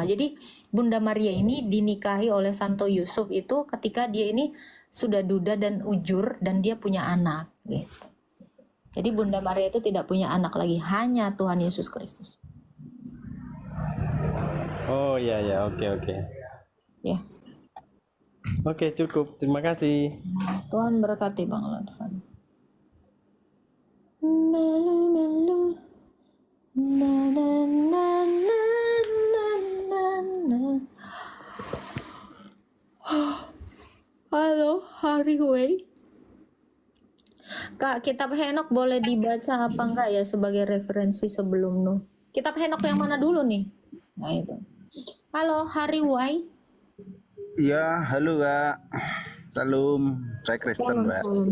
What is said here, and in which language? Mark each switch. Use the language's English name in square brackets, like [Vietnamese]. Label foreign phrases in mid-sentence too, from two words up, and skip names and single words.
[Indonesian] Jadi Bunda Maria ini dinikahi oleh Santo Yusuf itu ketika dia ini sudah duda dan ujur dan dia punya anak gitu. Jadi Bunda Maria itu tidak punya anak lagi, hanya Tuhan Yesus Kristus. Oh ya ya, oke. Ya. Oke, cukup. Terima kasih. Tuhan berkati Bang Lodvan. Melu melu. Na na na na na na na. Halo, Hariway. Kak, kitab Henok boleh dibaca apa enggak ya sebagai referensi sebelum Nuh? Kitab Henok yang mana dulu nih? Nah itu. Halo, Hariway. Iya, halo Kak. Salam, saya Kristen Mbak.